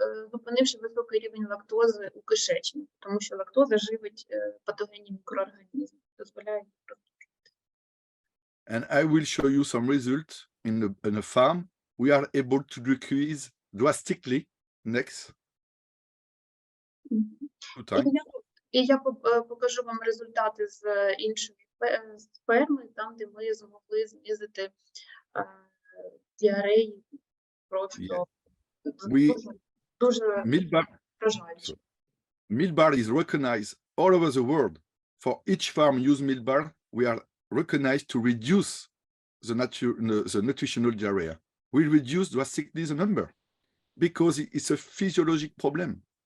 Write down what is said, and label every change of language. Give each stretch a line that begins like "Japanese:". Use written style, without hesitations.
Ukrainian: зупинивши високий рівень лактози у кишечнику, тому що лактоза живить патогенні мікроорганізми, дозволяє.
English: And I will show you some results in a farm. We are able to decrease drastically. Next. Two times.
Ukrainian: І я покажу вам результати з іншої ферми, там, де ми змогли знизити діареї просто дуже вражаюче.
English: Meal bar is recognized all over the world. For each farm use meal bar, we are recognized to reduce the nutritional diarrhea. We reduce drastically the number because it's a physiological problem.